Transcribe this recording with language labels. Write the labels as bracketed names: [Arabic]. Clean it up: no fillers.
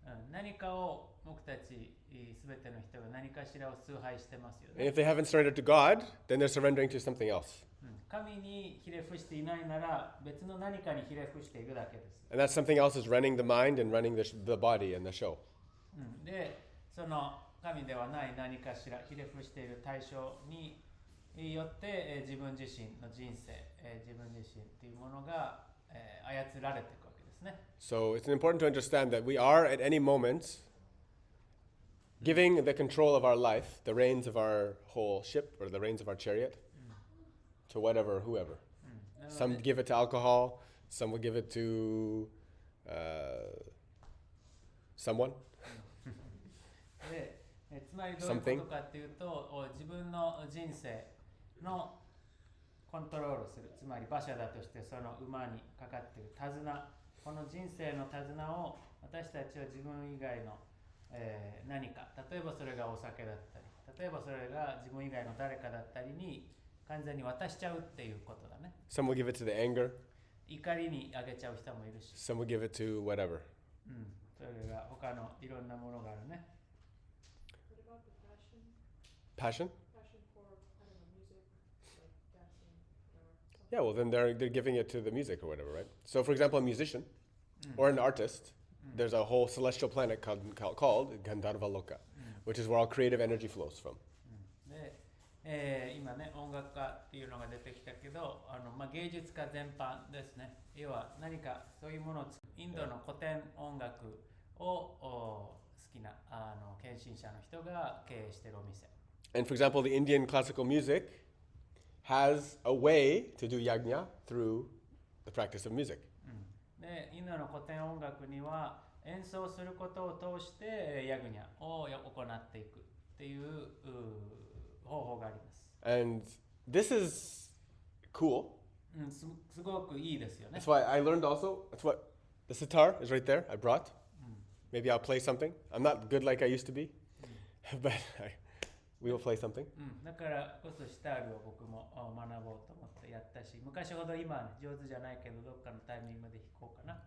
[Japanese] 何かを僕たちすべての人が何かしらを崇拝してますよ [English] And [Japanese] ね。 [English] if they haven't surrendered to God, then they're surrendering to something else. [Japanese] 神にひれ伏していないなら別の何かにひれ伏しているだけです。 [English] And that something else is running the mind and running the body and the show. [Japanese] で、その神ではない何かしらひれ伏している対象によって、自分自身の人生、自分自身というものが、操られていくわけですね。 [English] So it's important to understand that we are at any moment giving the control of our life, the reins of our whole ship or the reins of our chariot, to whatever, whoever. [Japanese] なの [English] Some [Japanese] で [English] give it to alcohol, some will give it to someone. [Japanese] でつまりどういうことかっていうと、自分の人生のコントロールする、つまり馬車だとしてその馬にかかっている手綱、この人生の手綱を私たちは自分以外の、何か、例えばそれがお酒だったり、例えばそれが自分以外の誰かだったりに完全に渡しちゃうっていうことだね。 [English] Some will give it to the anger, [Japanese] 怒りにあげちゃう人もいるし、 [English] some will give it to whatever. [Japanese] それが他のいろんなものがあるね。 [English] What about the passion? Passion? Passion for, I don't know, music, like dancing, whatever. Yeah, well then they're giving it to the music or whatever, right? So for example, a musician or an artist, there's a whole celestial planet called Gandharva Loka, which is where all creative energy flows from. [Japanese] で、今ね音楽家っていうのが出てきたけど、芸術家全般ですね。要は何かそういうものをインドの古典音楽を好きな献身者の人が経営しているお店。 [English] And for example, the Indian classical music has a way to do yajna through the practice of music. [Japanese] で、インドの古典音楽には演奏することを通してヤグニャを行っていくっていう方法があります。 [English] And this is cool. [Japanese] すごくいいですよね。 [English] That's why I learned also, that's what, the sitar is right there, I brought. Maybe I'll play something. I'm not good like I used to be, but we will play something. [Japanese] だからこそシタールを僕も学ぼうと思ってやったし、昔ほど今は、ね、上手じゃないけどどっかのタイミングで弾こうかな。